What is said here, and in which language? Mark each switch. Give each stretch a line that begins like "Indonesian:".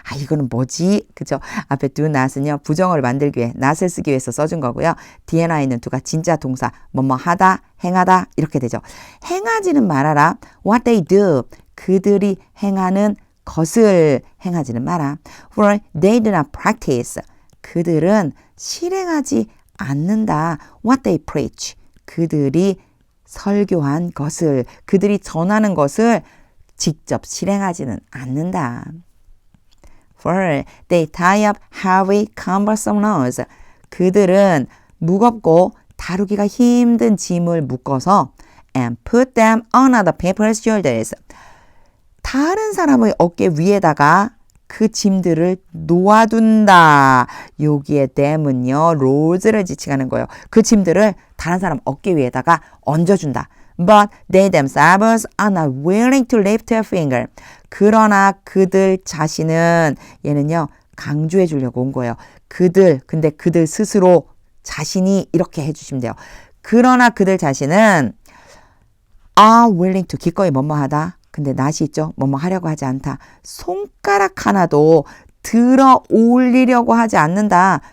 Korean: 이거는 뭐지? 그죠? 앞에 do, not은요. 부정어를 만들기 위해, not을 쓰기 위해서 써준 거고요. 뒤에 나 있는 do가 진짜 동사, 뭐뭐 하다, 행하다 이렇게 되죠. 행하지는 말아라.
English: What they do.
Korean: 그들이 행하는 것을 행하지는 마라.
English: For they do not practice.
Korean: 그들은 실행하지 않는다.
English: What they preach.
Korean: 그들이 설교한 것을, 그들이 전하는 것을 직접 실행하지는 않는다.
English: For they tie up heavy, cumbersome loads.
Korean: 그들은 무겁고 다루기가 힘든 짐을 묶어서
English: and put them on other people's shoulders.
Korean: 다른 사람의 어깨 위에다가 그 짐들을 놓아둔다. 여기에 them은요, 로즈를 지칭하는 거예요. 그 짐들을 다른 사람 어깨 위에다가 얹어준다.
English: But they themselves are not willing to lift a finger.
Korean: 그러나 그들 자신은, 얘는요, 강조해 주려고 온 거예요. 근데 그들 스스로 자신이 이렇게 해주시면 돼요. 그러나 그들 자신은
English: are willing to
Korean: 기꺼이 뭐뭐 하다. 근데 낫이 있죠. 뭐뭐 하려고 하지 않다. 손가락 하나도 들어 올리려고 하지 않는다.